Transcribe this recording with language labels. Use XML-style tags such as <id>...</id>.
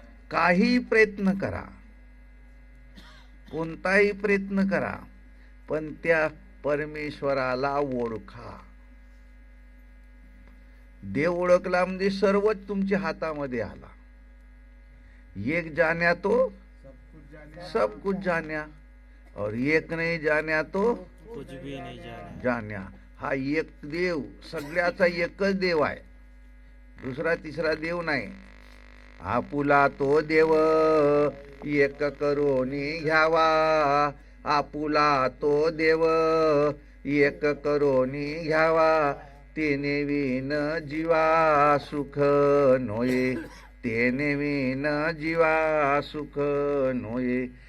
<mr>काही प्रयत्न करा, कोणताही प्रयत्न करा, पण त्या परमेश्वराला ओळखा. देव ओळखला म्हणजे सर्वच तुमच्या हातामध्ये आला.</mr> <hi>एक जान्या तो सब कुछ जान्या और एक नहीं जान्या तो कुछ भी नहीं जान्या.</hi> <mr>हा एक देव, सगळ्याचा एकच देव आहे, दुसरा तिसरा देव नाही. आपुला तो देव एक करोनी घ्यावा, आपुला तो देव एक करोनी घ्यावा, तेने विन जीवा सुख नोये, तेने विन जीवा सुख नोये.</mr>